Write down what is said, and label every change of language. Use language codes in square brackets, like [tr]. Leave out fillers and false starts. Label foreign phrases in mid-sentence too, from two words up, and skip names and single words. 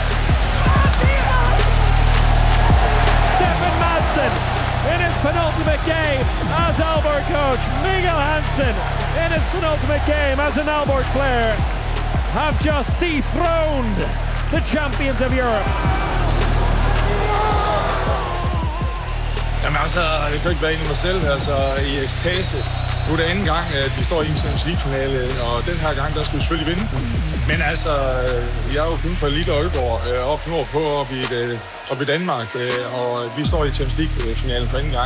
[en] Stefan Madsen in his penultimate game as Aalborg coach. Miguel Hansen in his penultimate game as an Aalborg player have just dethroned the champions of Europe. [da] Jamen altså, jeg kan ikke være inde i mig selv, altså i ekstase. Nu er det anden gang, at vi står i en Champions League-finale, og den her gang, der skal vi selvfølgelig vinde den. Men altså, jeg er jo kun fra lille Aalborg, op nordpå, op i Danmark, og vi står i Champions League-finalen for anden gang.